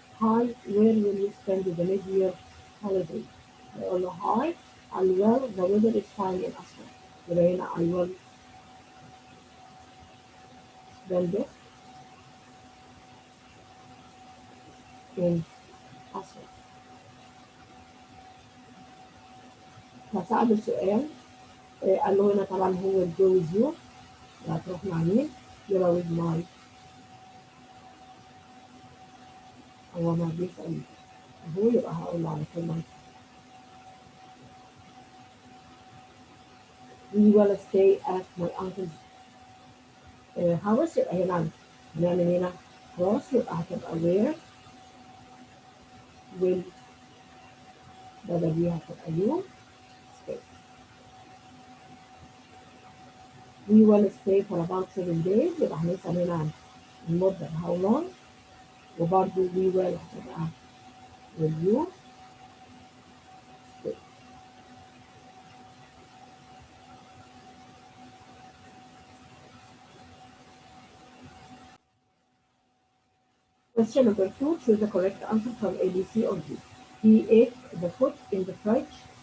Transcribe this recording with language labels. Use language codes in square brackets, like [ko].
[en] Hi, where will you spend the mid-year holiday? [ar] يقول له [en] hi, I will, the weather is fine in Aswan. [ar] يبقى هنا [en] I will spend it in Aswan. [ar] فسأله سؤال قال له هنا طبعا هو [en] will go with you [ar] هتروح مع مين؟ يبقى [en] with my [ar] هو ما بيسأل هو يبقى هقول له على طول [en] we will stay at my uncle's house [ar] يبقى هنا هنعمل هنا [en] cross [ar] يبقى هتبقى [en] where will [ar] بدل دي هتبقى [en] you stay. we will stay for about 7 days. [ar] يبقى هنسأل هنا عن المدة [en] how long. [ar] وبرضه [en] we will [ar] هتبقى [en] will you stay. Question number 2, choose the correct answer from A, B, C, or D. He ate the food in the fridge.